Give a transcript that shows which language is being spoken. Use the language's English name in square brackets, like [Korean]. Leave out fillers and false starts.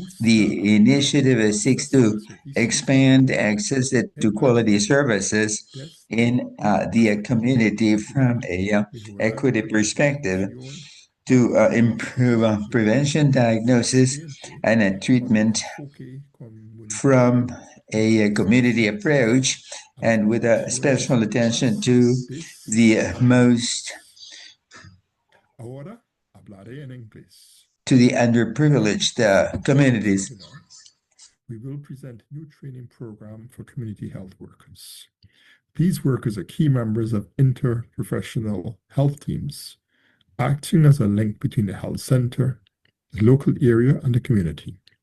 [English] The initiative seeks to expand access to quality services in the community from a equity perspective to improve prevention, diagnosis, and treatment from a community approach and with a special attention to the most [Spanish] Ahora hablaré en inglés. [English] to the underprivileged communities. We will present a new training program for community health workers. These workers are key members of interprofessional health teams, acting as a link between the health center, the local area, and the community.